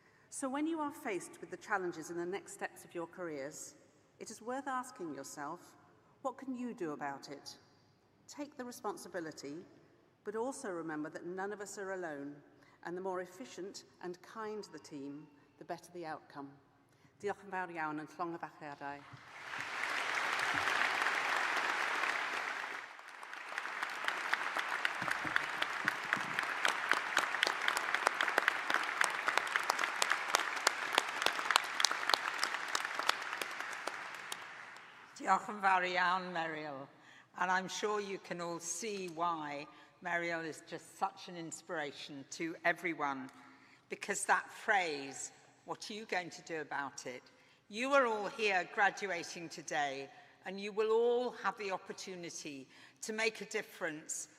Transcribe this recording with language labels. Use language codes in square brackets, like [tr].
[en] So when you are faced with the challenges in the next steps of your careers, it is worth asking yourself, what can you do about it? Take the responsibility, but also remember that none of us are alone, and the more efficient and kind the team, the better the outcome. [cy] Diolch yn fawr iawn yn llongyfarchiadau. Diolch yn fawr iawn, Meriel. [en] And I'm sure you can all see why Meriel is just such an inspiration to everyone. Because that phrase, what are you going to do about it? You are all here graduating today, and you will all have the opportunity to make a difference.